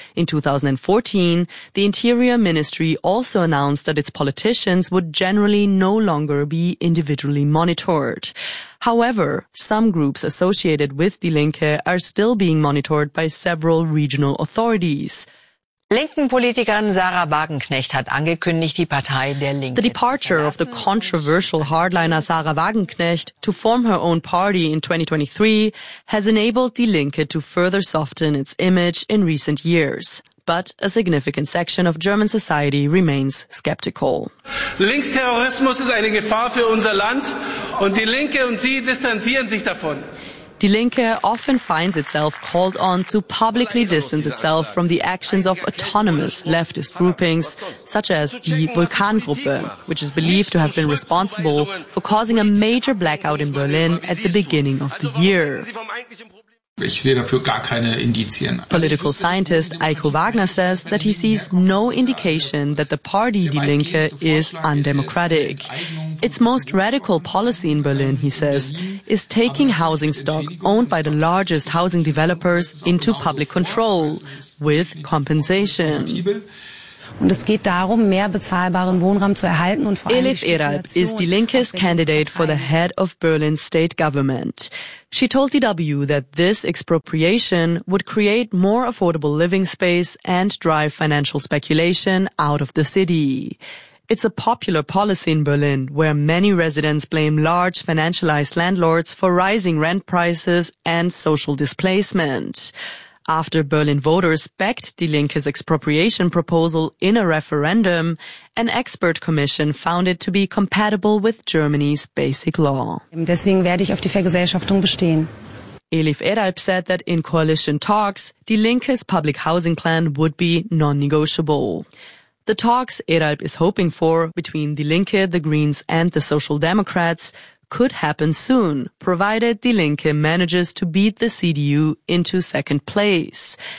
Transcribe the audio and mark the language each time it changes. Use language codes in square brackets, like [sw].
[en] In 2014, the Interior Ministry also announced that its politicians would generally no longer be individually monitored. However, some groups associated with Die Linke are still being monitored by several regional authorities. [de] Linken-Politikerin Sarah Wagenknecht hat angekündigt, die Partei der Linke. [en] The departure of the controversial hardliner Sarah Wagenknecht to form her own party in 2023 has enabled Die Linke to further soften its image in recent years. But a significant section of German society remains skeptical. [de] Linksterrorismus ist eine Gefahr für unser Land und Die Linke und Sie distanzieren sich davon. [en] Die Linke often finds itself called on to publicly distance itself from the actions of autonomous leftist groupings, such as die Vulkangruppe, which is believed to have been responsible for causing a major blackout in Berlin at the beginning of the year. [de] Ich sehe dafür gar keine Indizien. [en] Political scientist Eiko Wagner says that he sees no indication that the party Die Linke is undemocratic. Its most radical policy in Berlin, he says, is taking housing stock owned by the largest housing developers into public control with compensation. [de] Und es geht darum, mehr bezahlbaren Wohnraum zu erhalten und vor allem [en] Elif Erhalb is Die Linke's candidate for the head of Berlin's state government. She told DW that this expropriation would create more affordable living space and drive financial speculation out of the city. It's a popular policy in Berlin, where many residents blame large financialized landlords for rising rent prices and social displacement. After Berlin voters backed Die Linke's expropriation proposal in a referendum, an expert commission found it to be compatible with Germany's basic law. [de] Deswegen werde ich auf die Vergesellschaftung bestehen. [en] Elif Erhalb said that in coalition talks, Die Linke's public housing plan would be non-negotiable. The talks Erhalb is hoping for between Die Linke, the Greens and the Social Democrats could happen soon, provided Die Linke manages to beat the CDU into second place.